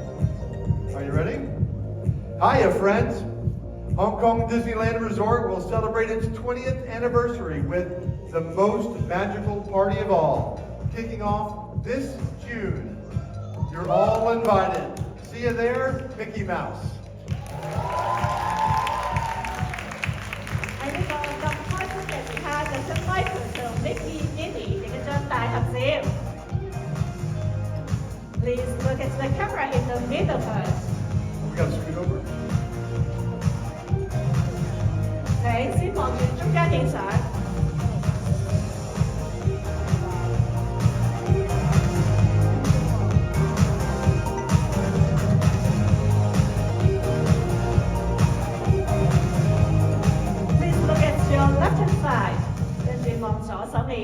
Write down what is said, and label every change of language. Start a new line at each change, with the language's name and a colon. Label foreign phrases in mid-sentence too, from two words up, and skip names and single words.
English: Are you ready? Hiya, friends. Hong Kong Disneyland Resort will celebrate its 20th anniversary with the most magical party of all, kicking off this June. You're all invited. See you there, Mickey Mouse.
Cantonese: 喺呢個咁開心嘅時刻，就將 Michael 同 Mickey、Minnie 影一張大合照。
English: Please look at the camera in the middle first. We gotta scoot over.
Cantonese: 你先望住中間影相。
English: Please look at your left hand side，
Cantonese: 跟住望左手